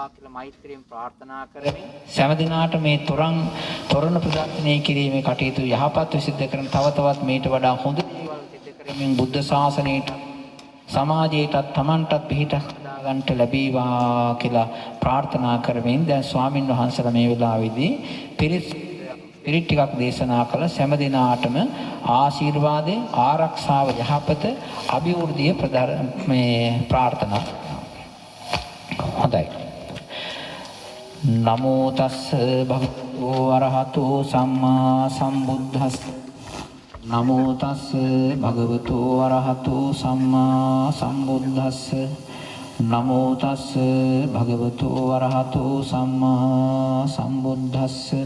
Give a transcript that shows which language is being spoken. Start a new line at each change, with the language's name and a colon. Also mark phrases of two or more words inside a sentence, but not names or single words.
Sinhala: කියලා මෛත්‍රියෙන් ප්‍රාර්ථනා කරමින් හැම දිනාට මේ තොරණ ප්‍රදර්ශනය කිරීමේ කටයුතු යහපත් සිද්ධ කරන තව තවත් මේට වඩා හොඳ දේවල් සිද්ධ කරමින් බුද්ධ ශාසනයට සමාජයටත් තමන්ටත් පිහිටක් හදාගන්නට ලැබේවා කියලා ප්‍රාර්ථනා කරමින් දැන් ස්වාමින් වහන්සේලා මේ වෙලාවේදී පිරිත් ටිකක් දේශනා කළ හැම දිනාටම ආශිර්වාදය ආරක්ෂාව යහපත අභිවෘද්ධිය ප්‍රාර්ථනා. හොඳයි.
Pali: නමෝ තස්ස භගවතු අරහතෝ සම්මා සම්බුද්දස්ස. නමෝ තස්ස භගවතු අරහතෝ සම්මා සම්බුද්දස්ස. නමෝ තස්ස භගවතු අරහතෝ සම්මා සම්බුද්දස්ස.